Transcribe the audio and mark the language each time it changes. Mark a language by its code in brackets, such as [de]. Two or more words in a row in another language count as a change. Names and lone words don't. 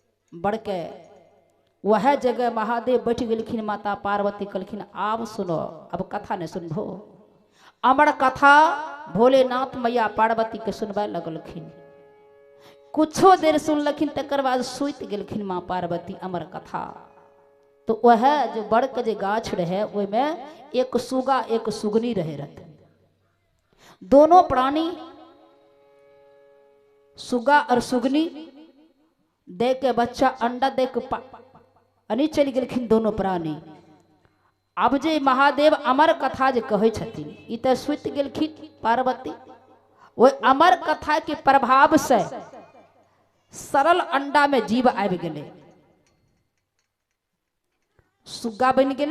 [mai] बढ़ के वह जगह महादेव बैठ गेलखिन। माता पार्वती कहलखिन आब सुनो, अब कथा नहीं सुनबो। अमर कथा भोलेनाथ मैया पार्वती के सुनबे लगलखिन। कुछो देर सुनलखिन तकर बाद सुति गेलखिन माँ पार्वती अमर कथा। तो वह जो बड़ के जो गाछ रहे ओहिमे एक सुगा एक सुगनी रहे रहते। दोनों प्राणी सुगा और सुगनी दे के बच्चा अंडा दे के अनी चली गेलखिन दोनों प्राणी। अब जे महादेव अमर कथा जे कहै छथिन ई तऽ सुति गेलखिन पार्वती। ओहि अमर कथा के प्रभाव से सरल अंडा में जीव आबि गेलै, सुग्गा बनि गेलै।